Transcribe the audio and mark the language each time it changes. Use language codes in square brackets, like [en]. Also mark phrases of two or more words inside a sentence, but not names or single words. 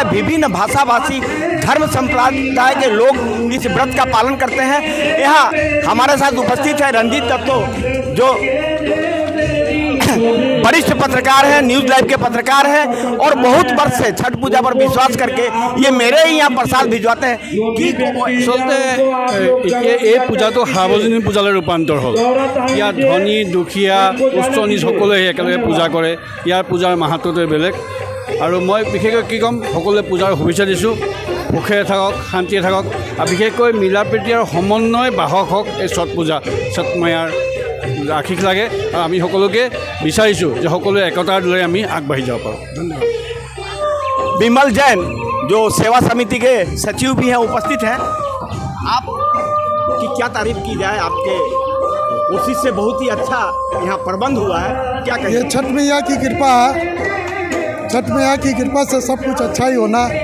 [hi] विभिन्न भाषा भाषी धर्म संप्रदाय के लोग इस व्रत का पालन करते हैं। यहाँ हमारे साथ उपस्थित है रंजीत दत्तो, जो वरिष्ठ पत्रकार हैं, न्यूज़ लाइव के पत्रकार हैं और बहुत वर्ष से छठ पूजा पर विश्वास करके ये मेरे ही यहाँ प्रसाद भिजवाते हैं कि [as] এই পূজাটো সাৰ্বজনীন পূজালৈ ৰূপান্তৰ হ'ল। ইয়াত ধনী দুখীয়া উচ্চ নিচ সকলোৱে একেলগে পূজা কৰে। ইয়াৰ পূজাৰ মাহাত্ম্যটোৱে বেলেগ আৰু মই বিশেষকৈ কি ক'ম, সকলোৱে পূজাৰ শুভেচ্ছা দিছোঁ, সুখে থাকক, শান্তিয়ে থাকক আৰু বিশেষকৈ মিলা প্ৰীতি আৰু সমন্বয় বাহক হওক এই ছট পূজা, ছট মায়াৰ আশীষ লাগে আৰু আমি সকলোকে বিচাৰিছোঁ যে সকলোৱে একতাৰ দৰে আমি আগবাঢ়ি যাব পাৰোঁ। ধন্যবাদ। [hi] विमल जैन जो सेवा समिति के सचिव भी हैं उपस्थित हैं, आप की क्या तारीफ की जाए, आपके कोशिश से बहुत ही अच्छा यहाँ प्रबंध हुआ है, क्या कहिए? ये छठ मैया की कृपा है, छठ मैया की कृपा से सब कुछ अच्छा ही होना।